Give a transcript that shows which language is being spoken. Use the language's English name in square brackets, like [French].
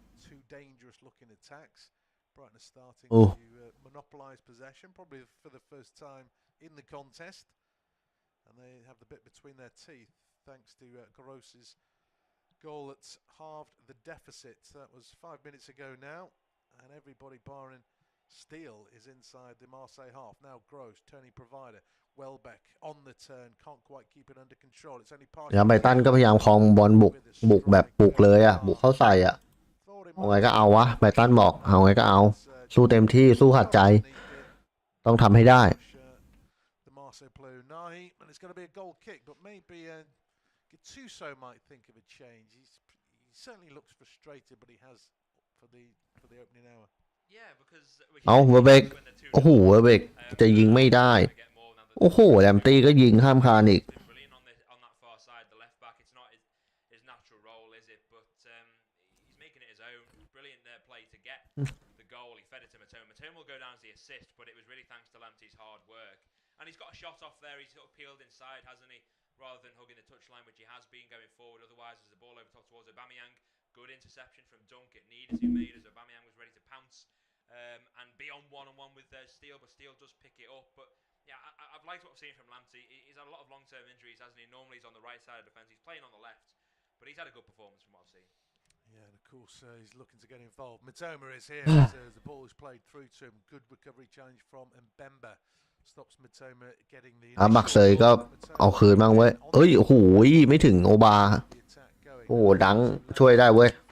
[English] Two dangerous-looking attacks. Brighton are starting to monopolise possession, probably for the first time in the contest, and they have the bit between their teeth thanks to Gross's goal that's halved the deficit. That was 5 minutes ago now. and everybody barring Steele is inside the Marseille half. Now Gross, turning provider. Welbeck on the turn, can't quite keep it under control. It's only [Thai] แล้วไบรตันก็พยายามครองบอลบุกแบบบุกเลยอ่ะบุกเข้าใส่อ่ะเอาไงก็เอาวะไบรตันบอกเอาไงก็เอาสู้เต็มที่สู้หัดใจต้องทำให้ได้ [English] The Marseille blue Nahi, and it's going to be a goal kick, but maybe Gattuso might think of a change. He certainly looks frustrated, but he has for the opening hour. Yeah, because [Thai] เอาเวอร์เบกโอ้โหเวอร์เบกจะยิงไม่ได้โอ้โหแลมตี้ก็ยิงข้ามคานอีก [English] brilliant on that far side, the left back. It's not his natural role, is it? But he's making it his own. Brilliant play to get the goal. He fed it to Matoma. Matoma will go down as the assist, but it was really thanks to Lamptey's hard work. And he's got a shot off there. He's sort of peeled inside, hasn't he? Rather than hugging the touchline, which he has been going forward. Otherwise, there's a ball over top towards Aubameyang. Good interception from Dunk. It needed to be made as Aubameyang was ready to pounce and be on one-on-one with Steele, but Steele does pick it up. But yeah, I've liked what I've seen from Lamptey. He's had a lot of long-term injuries, hasn't he? Normally he's on the right side of defence. He's playing on the left, but he's had a good performance from what I've seen. Yeah, and of course he's looking to get involved. Matoma is here as the ball is played through to him. Good recovery challenge from Mbemba. Stops Matoma getting the [Thai] มักเซยก็เอาคืนบ้างเว้ยเอ้ยโอ้โหไม่ถึงโอบาโอ้โหดังช่วยได้เว้ย